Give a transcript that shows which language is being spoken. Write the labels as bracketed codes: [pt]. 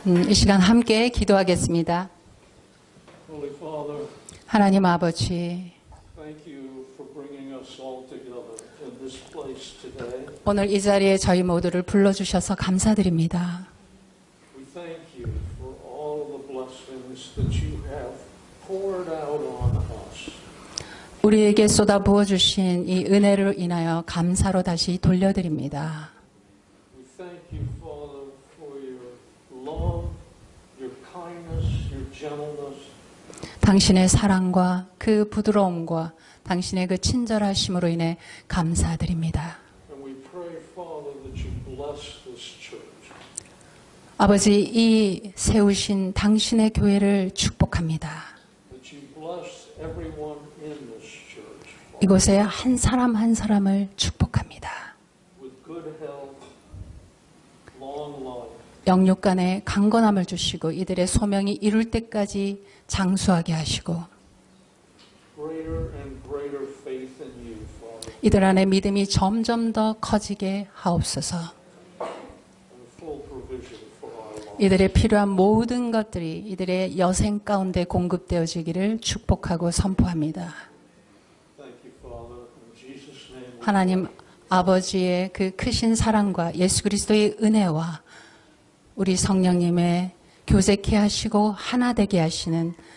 [ko] 이 시간 함께 기도하겠습니다. [en] Holy Father, [ko] 하나님 아버지, [en] thank you for bringing us all together in this place today. [ko] 오늘 이 자리에 저희 모두를 불러주셔서 감사드립니다. [en] We thank you for all the blessings that you have poured out on us. [ko] 우리에게 쏟아 부어주신 이 은혜로 인하여 감사로 다시 돌려드립니다. [en] We thank you, Father, for your love, your kindness, your gentleness. [ko] 당신의 사랑과 그 부드러움과 당신의 그 친절하심으로 인해 감사드립니다. [en] And we pray, Father, that you bless this church. [ko] 아버지, 이 세우신 당신의 교회를 축복합니다. [en] That you bless everyone in this church, Father, [ko] 이곳에 한 사람 한 사람을 축복합니다. [en] with good health, long life, [ko] 영육간에 강건함을 주시고 이들의 소명이 이룰 때까지 장수하게 하시고 [en] greater and greater faith in you, Father, [ko] 이들 안에 믿음이 점점 더 커지게 하옵소서. [en] and full provision for our lives. [ko] 이들의 필요한 모든 것들이 이들의 여생 가운데 공급되어지기를 축복하고 선포합니다. [en] Thank you, Father. In Jesus' name, we [ko] 하나님 아버지의 그 크신 사랑과 예수 그리스도의 은혜와 우리 성령님의 교제케 하시고 하나 되게 하시는